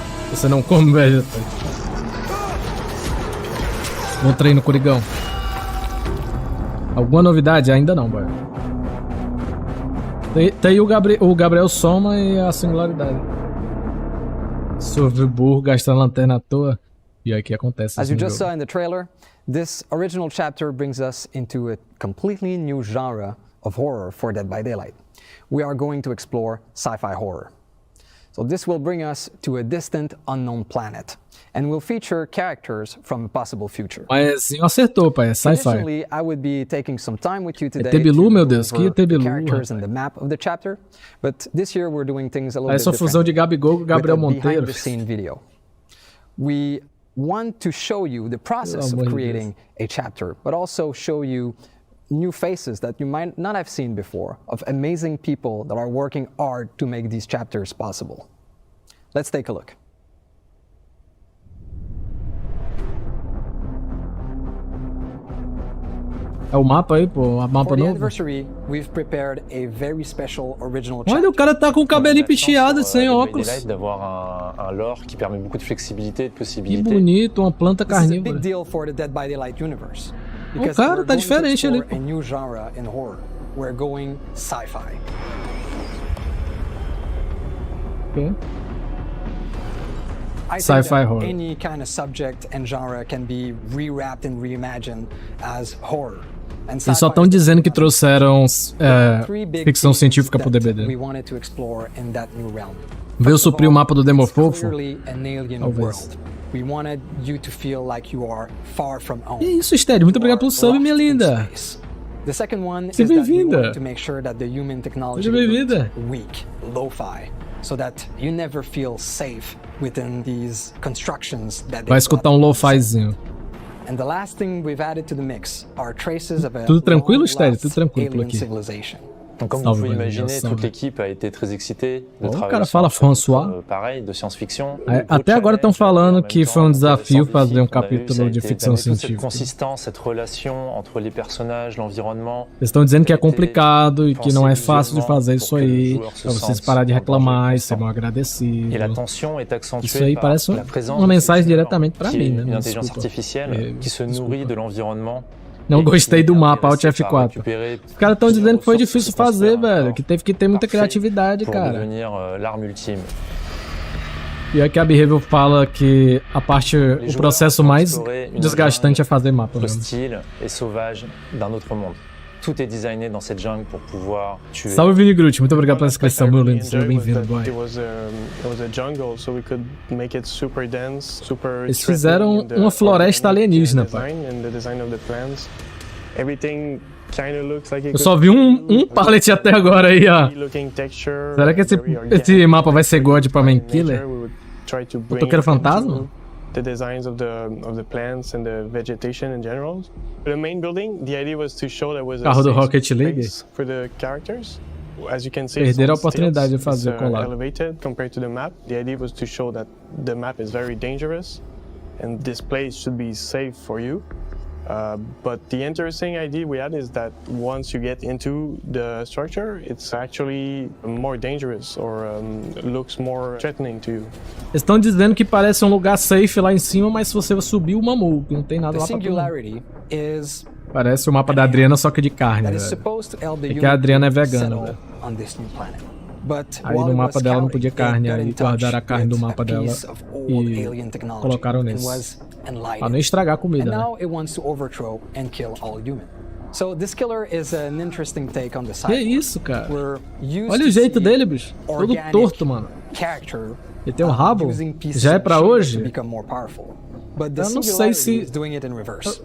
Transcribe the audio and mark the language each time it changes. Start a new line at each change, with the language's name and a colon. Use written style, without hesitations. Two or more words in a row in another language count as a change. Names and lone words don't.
Portuguese: Você não come vegetais. Bom treino, Corigão. Alguma novidade? Ainda não, boy. Tem o Gabriel Soma e a singularidade. Sobre o burro gastando lanterna à toa. E aí que acontece.
English: As you just saw in the trailer, this original chapter brings us into a completely new genre of horror for Dead by Daylight. We are going to explore sci-fi horror. So this will bring us to a distant, unknown planet, and will feature characters from a possible future.
Portuguese: Mas acertou, pai, é sci-fi.
English: Additionally, I would be taking some time with you today
Portuguese: Tebilu, meu
English: to
Portuguese: Deus,
English: go
Portuguese: que
English: over
Portuguese: Tebilu,
English: the characters and the map of the chapter, but this year we're doing things a little
Portuguese: Essa
English: bit
Portuguese: fusão de
English: different
Portuguese: Gabigol com Gabriel
English: with a
Portuguese: Monteiro.
English: behind-the-scene video. We want to show you the process of creating a chapter, but also show you new faces that you might not have seen before, of amazing people that are working hard to make these chapters possible. Let's take a look.
Portuguese: É o mapa aí, pô, o mapa
English: For the
Portuguese: novo.
English: anniversary, we've prepared a very special original
Portuguese: Olha, o cara tá com o cabelinho picheado, sem óculos.
French: D'avoir un lore qui permet beaucoup de flexibilité et de
Portuguese: Que
French: possibilités.
Portuguese: bonito, uma planta
English: This is a big
Portuguese: carnívora.
English: deal for the Dead by Daylight universe.
Portuguese: O
English: Because
Portuguese: cara
English: we're
Portuguese: tá
English: going to
Portuguese: diferente ali.
English: explore a new genre in horror. We're going sci-fi. Ok. I think Sci-fi that horror. any kind of subject and genre can be rewrapped and reimagined as horror. And
Portuguese: Eles só
English: sci-fi
Portuguese: estão
English: is
Portuguese: dizendo que trouxeram
English: three big
Portuguese: ficção
English: themes
Portuguese: científica pro
English: that
Portuguese: DBD.
English: we wanted to explore in that new realm.
Portuguese: Veio
English: First of
Portuguese: suprir o
English: all,
Portuguese: mapa do
English: it's
Portuguese: Demofofo?
English: clearly an alien
Portuguese: Talvez.
English: world. We wanted you to feel like you are far from home.
Portuguese: Que isso, Stead? Muito obrigado pelo sub,
English: Lost
Portuguese: minha
English: in
Portuguese: linda.
English: space. The second one
Portuguese: Seja
English: is that we
Portuguese: bem-vinda.
English: wanted to make sure that the human technology
Portuguese: Seja bem-vinda.
English: looked weak, lo-fi, so that you never feel safe within these constructions that
Portuguese: Vai
English: they
Portuguese: escutar
English: brought
Portuguese: um
English: to the set.
Portuguese: lo-fizinho.
English: And the last thing we've added to the mix are traces of a
Portuguese: Tudo tranquilo,
English: long-lost
Portuguese: Stead? Tudo tranquilo por
English: alien
Portuguese: aqui.
English: civilization.
French: Donc, comme
Portuguese: Salve,
French: vous pouvez
Portuguese: Valérie,
French: imaginer,
Portuguese: salve.
French: toute l'équipe a été très excitée de
Portuguese: Oh, o
French: travailler
Portuguese: cara
French: sur
Portuguese: fala
French: un chapitre,
Portuguese: François.
French: pareil, de science-fiction.
Portuguese: Até agora estão falando que foi um desafio fazer um
French: qu'on a eu, ça
Portuguese: capítulo
French: a
Portuguese: de
French: été
Portuguese: ficção
French: d'amener toute cette
Portuguese: científica.
French: consistance, cette relation entre les personnages, l'environnement.
Portuguese: Eles estão dizendo que é complicado e que não é fácil de fazer isso aí, pra vocês pararem de reclamar e serem
French: Et la
Portuguese: agradecidos.
French: tension est
Portuguese: Isso
French: accentuée
Portuguese: aí
French: par
Portuguese: parece
French: la présence
Portuguese: uma
French: de
Portuguese: mensagem
French: cette créature,
Portuguese: diretamente pra
French: qui
Portuguese: mim,
French: est
Portuguese: né?
French: une
Portuguese: Me
French: intelligence
Portuguese: desculpa.
French: artificielle qui se nourrit de l'environnement.
Portuguese: Não gostei do mapa, Alt
French: Intéressé par
Portuguese: F4.
French: récupérer
Portuguese: Os caras estão dizendo que foi
French: plusieurs
Portuguese: difícil
French: ressources
Portuguese: fazer,
French: pour construire
Portuguese: velho.
French: un
Portuguese: Que teve que ter muita
French: parfait
Portuguese: criatividade,
French: pour
Portuguese: cara.
French: devenir l'arme ultime.
Portuguese: E aqui a Behavior fala que a parte, o processo mais desgastante é fazer mapa mesmo.
French: Hostile et sauvage d'un autre monde. Tout est designé dans cette jungle pour pouvoir tuer.
Portuguese: Salve, Vini Groot. Muito obrigado pela inscrição, meu lindo. Seja
English: It
Portuguese: bem-vindo, boy.
English: was a jungle, so we could make it super dense, super.
Portuguese: Eles fizeram uma floresta alienígena, pai.
English: And the design of the plants, everything kind of looks like.
Portuguese: Eu só vi um pallet até agora aí, ó. Será que esse mapa vai ser God pra
English: Main Killer?
Portuguese: O Toqueiro Fantasma?
English: The designs of the plants and the vegetation in general. The main building, the idea was to show that was a
Portuguese: Carro do
English: safe
Portuguese: Rocket League.
English: space for the characters. As you can see,
Portuguese: Perderam a
English: it's on
Portuguese: oportunidade de
English: stilts,
Portuguese: fazer
English: it's,
Portuguese: collab.
English: elevated compared to the map. The idea was to show that the map is very dangerous and this place should be safe for you. But the interesting idea we had is that once you get into the structure, it's actually more dangerous or looks more threatening to you.
Portuguese: Eles estão dizendo que parece um lugar safe lá em cima, mas se você subir o mamou, que não tem nada
English: The
Portuguese: lá pra tu.
English: singularity is
Portuguese: Parece o mapa da Adriana, só que de carne,
English: that is
Portuguese: velho.
English: supposed to help the
Portuguese: É que a Adriana é
English: human
Portuguese: vegana,
English: settle
Portuguese: velho.
English: on this new planet. But
Portuguese: Aí
English: while
Portuguese: no
English: it
Portuguese: mapa
English: was
Portuguese: dela não
English: scouting,
Portuguese: podia
English: they
Portuguese: carne,
English: got
Portuguese: aí
English: in touch
Portuguese: guardaram a carne do
English: with
Portuguese: mapa
English: a
Portuguese: dela
English: piece of old
Portuguese: e
English: alien technology
Portuguese: colocaram
English: and
Portuguese: nesse.
English: was enlightened.
Portuguese: Pra não estragar a
English: And
Portuguese: comida, né?
English: now it wants to overthrow and kill all human. So this killer is an interesting take on the
Portuguese: Que
English: side.
Portuguese: isso, cara?
English: We're used
Portuguese: Olha
English: to
Portuguese: o jeito
English: see
Portuguese: dele, bicho. Todo
English: organic
Portuguese: torto, mano.
English: character
Portuguese: Ele tem um rabo?
English: using pieces
Portuguese: Já é
English: of
Portuguese: pra
English: shape
Portuguese: hoje?
English: to become more powerful. But the
Portuguese: Eu não sei
English: singularity
Portuguese: se-
English: is doing it in reverse.